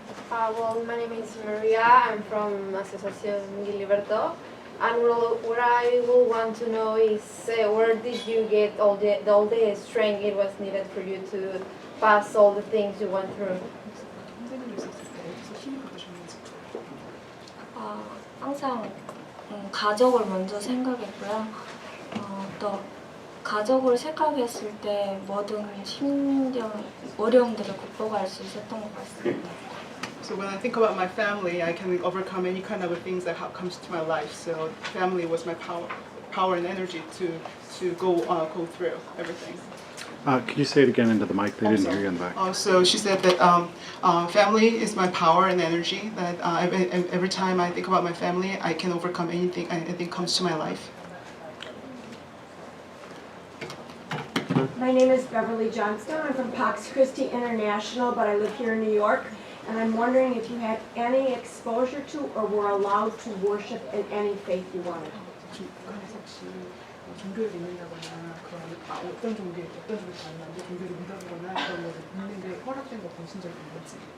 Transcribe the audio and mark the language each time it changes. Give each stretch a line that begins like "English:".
English: Well, my name is Maria. I'm from Asociación Giliberto. And what I will want to know is where did you get all the strength it was needed for you to pass all the things you went through?
Korean: 선생님이 있었을 때 어디서 힘이 받으셨는지. 항상 가족을 먼저 생각했고요. 또 가족을 생각했을 때 모든 힘든 어려움들을 극복할 수 있었던 것 같습니다.
English: So when I think about my family, I can overcome any kind of things that comes to my life. So family was my power and energy to go through everything. Could you say it again into the mic? They Oh, didn't sorry. hear you in the back. So she said that family is my power and energy. That every time I think about my family, I can overcome anything comes to my life. My name is Beverly Johnstone. I'm from Pax Christi International, but I live here in New York. And I'm wondering if you had any exposure to or were allowed to worship in any faith you wanted.
Korean: 중간에서 혹시 종교를 믿는다거나 그런 어떤 종교에 다니는지 종교를 믿어보거나 그런 것을 믿는 게 허락된 거 보신 적이 있는지?